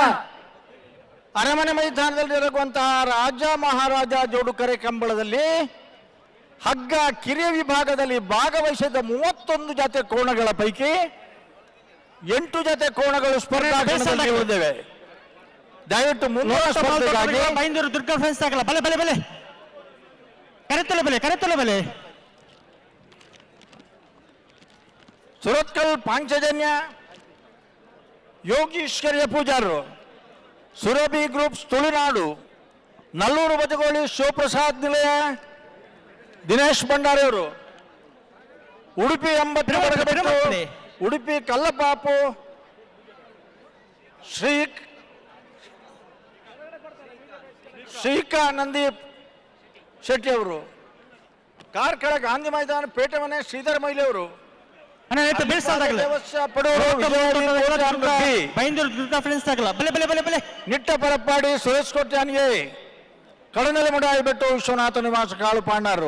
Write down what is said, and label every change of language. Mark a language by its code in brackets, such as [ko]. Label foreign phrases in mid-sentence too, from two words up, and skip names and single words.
[kn] ಅರಮನೆ ಮೈದಾನದಲ್ಲಿ ಇರುವಂತಹ ರಾಜ ಮಹಾರಾಜ ಜೋಡುಕರೆ ಕಂಬಳದಲ್ಲಿ ಹಗ್ಗ ಕಿರಿಯ ವಿಭಾಗದಲ್ಲಿ ಭಾಗವಹಿಸಿದ 31 ಜೊತೆ ಕೋಣಗಳ ಪೈಕಿ 8 ಜೊತೆ ಕೋಣಗಳು ಸ್ಪರ್ಧಾಕಣದಲ್ಲಿ ಉಳಿದಿವೆ. ದಯವಿಟ್ಟು ಮುಂದಿನ ಸ್ಪರ್ಧೆಗಾಗಿ [tcy] ಬೈಂದೂರು ದುರ್ಗಾ ಫ್ರೆಂಡ್ಸ್ ಆಗಲ್ಲ ಬಲೆ ಬಲೆ ಬಲೆ ಕರೆತಲೆ ಬಲೆ [kn] ಸುರತ್ಕಲ್ ಪಾಂಚಜನ್ಯ ಯೋಗೀಶ್ವರ್ಯ ಪೂಜಾರರು, ಸುರಭಿ ಗ್ರೂಪ್ಸ್ ತುಳುನಾಡು, ನಲ್ಲೂರು ಬಜಗೋಳಿ ಶಿವಪ್ರಸಾದ್ ನಿಲಯ ದಿನೇಶ್ ಭಂಡಾರಿಯವರು, ಉಡುಪಿ 80 ಉಡುಪಿ ಕಲ್ಲಪಾಪು ಶ್ರೀಕಾ ನಂದೀಪ್ ಶೆಟ್ಟಿ ಅವರು, ಕಾರ್ಕಳ ಗಾಂಧಿ ಮೈದಾನ ಪೇಟೆ ಮನೆ ಶ್ರೀಧರ್ ಮೈಲಿ ಅವರು, [tcy] ಬೈಂದೂರು ದುರ್ಗಾ ಫ್ರೆಂಡ್ಸ್ ಆಗಲ್ಲ ಬಲೆ ಬಲೆ ಬಲೆ ಬಲೆ [kn] ನಿಟ್ಟ ಪರಪ್ಪಾಡಿ ಸುರೇಶ್ ಕೊಟ್ಟಾನಿಗೆ ಕಡನಲೆ ಮುಡಾಯಿ ಬೆಟ್ಟು ವಿಶ್ವನಾಥ ನಿವಾಸ ಕಾಳು ಪಾಂಡಾರು